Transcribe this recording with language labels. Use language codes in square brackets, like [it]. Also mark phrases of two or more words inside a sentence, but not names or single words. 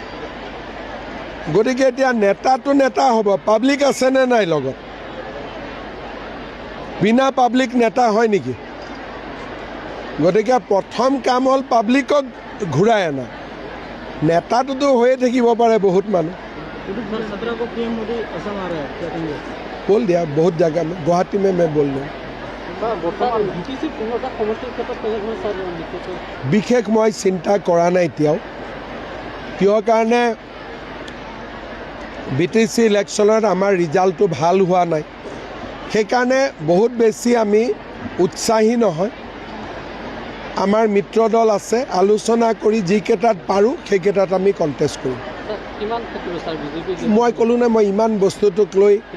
[as] গতিকে এতিয়া নেতাটো নেতা হ'ব পাব্লিক আছেনে নাই লগত বিনা পাব্লিক নেতা হয় নেকি গতিকে প্ৰথম কাম হ'ল পাব্লিকক ঘূৰাই আনা নেতাটোতো হৈয়ে থাকিব পাৰে বহুত মানুহ [hi] बोल दिया बहुत जगह में गुवाहाटी में मैं बोल रहा [as] বিশেষ মই চিন্তা কৰা নাই এতিয়াও কিয় কাৰণে BTC ইলেকশ্যনত আমাৰ ৰিজাল্টটো ভাল হোৱা নাই সেইকাৰণে বহুত বেছি আমি উৎসাহী নহয় আমাৰ মিত্ৰ দল আছে আলোচনা কৰি যিকেইটাত পাৰোঁ সেইকেইটাত আমি কণ্টেষ্ট কৰিম মই ক'লোঁ নে মই ইমান বস্তুটোক লৈ